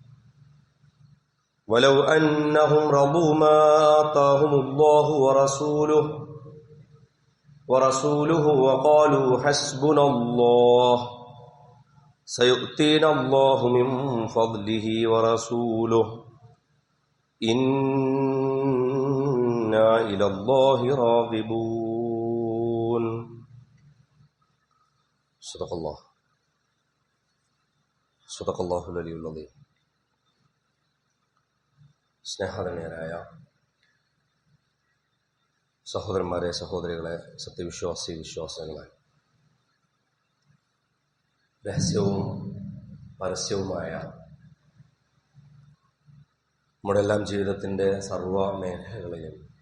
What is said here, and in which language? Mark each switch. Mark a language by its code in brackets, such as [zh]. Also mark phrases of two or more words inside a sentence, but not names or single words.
[ar] ولو أنهم رضوا ما آتاهم الله ورسوله وقالوا حسبنا الله سيؤتينا الله من فضله ورسوله إنا إلى الله راغبون. صدق الله العلي العظيم. [ml] സ്നേഹധന്യരായ സഹോദരന്മാരെ, സഹോദരികളെ, വിശ്വാസികളെ, രഹസ്യവും പരസ്യവുമായ നമ്മുടെ എല്ലാം ജീവിതത്തിൻ്റെ സർവ്വ മേഖലകളിലും